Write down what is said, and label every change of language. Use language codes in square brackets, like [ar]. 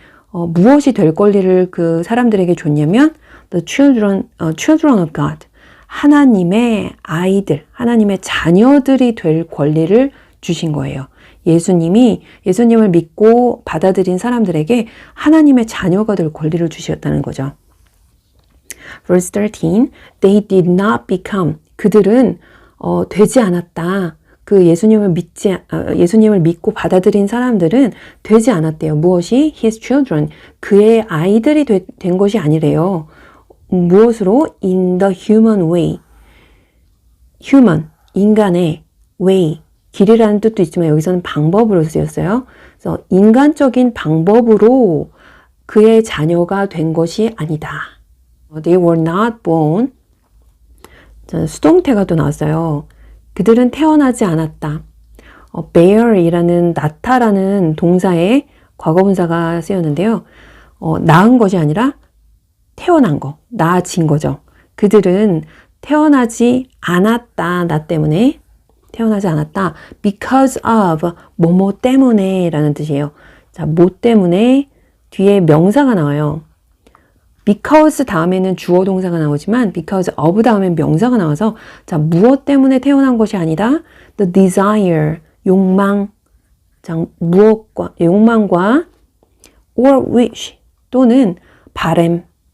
[ko] 무엇이 될 권리를 그 사람들에게 줬냐면 [en] the children of God. [ko] 하나님의 아이들, 하나님의 자녀들이 될 권리를 주신 거예요. 예수님을 믿고 받아들인 사람들에게 하나님의 자녀가 될 권리를 주셨다는 거죠. [en] Verse 13, they did not become, [ko] 그들은 되지 않았다. 그 예수님을 믿고 받아들인 사람들은 되지 않았대요. 무엇이? [en] His children, [ko] 그의 아이들이 된 것이 아니래요. 무엇으로? [en] In the human way, [ko] human, 인간의 way, 길이라는 뜻도 있지만 여기서는 방법으로 쓰였어요. 그래서 인간적인 방법으로 그의 자녀가 된 것이 아니다. [en] They were not born. [ko] 수동태가 또 나왔어요. 그들은 태어나지 않았다. bear이라는 낳다라는 동사의 과거분사가 쓰였는데요. 낳은 것이 아니라 태어난 거, 낳아진 거죠. 그들은 태어나지 않았다. 나 때문에 태어나지 않았다. because of 뭐뭐 때문에 라는 뜻이에요. 자, 뭐 때문에 뒤에 명사가 나와요. because 다음에는 주어 동사가 나오지만 because of 다음엔 명사가 나와서 자, 무엇 때문에 태어난 것이 아니다. [en] the desire, 욕망. [ko] 자, 무엇과 욕망과 [en] or wish [ko] 또는 바램.